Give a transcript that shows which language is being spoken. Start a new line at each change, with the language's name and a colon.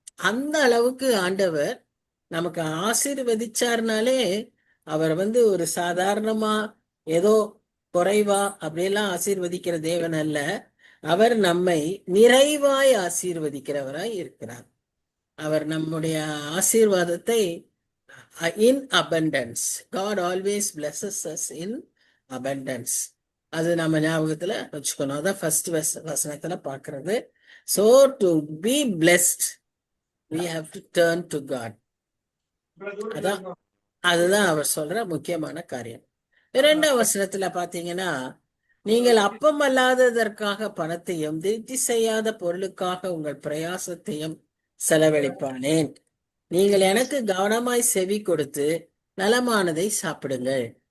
Tamil: அந்த அளவுக்கு ஆண்டவர் நமக்கு ஆசீர்வதிச்சார்னாலே அவர் ஒரு சாதாரணமா ஏதோ குறைவா அப்படியெல்லாம் ஆசீர்வதிக்கிற தேவன் அல்ல. அவர் நம்மை நிறைவாய் ஆசீர்வதிக்கிறவராய் இருக்கிறார். அவர் நம்முடைய ஆசீர்வாதத்தை
English: in abundance. God always blesses us in abundance.
Tamil: அது நம்ம ஞாபகத்துல வச்சுக்கணும். அதான் ஃபர்ஸ்ட் வசனத்துல பார்க்கிறது.
English: So to be blessed, we have to turn to God.
Tamil: அதுதான் அவர் சொல்ற முக்கியமான காரியம். 2ஆம் வசனத்துல பாத்தீங்கன்னா, நீங்கள் அப்பம் அல்லாததற்காக பணத்தையும் திருப்தி செய்யாத பொருளுக்காக உங்கள் பிரயாசத்தையும் செலவழிப்பானேன். நீங்கள் எனக்கு கவனமாய் செவி கொடுத்து நலமானதை சாப்பிடுங்கள்.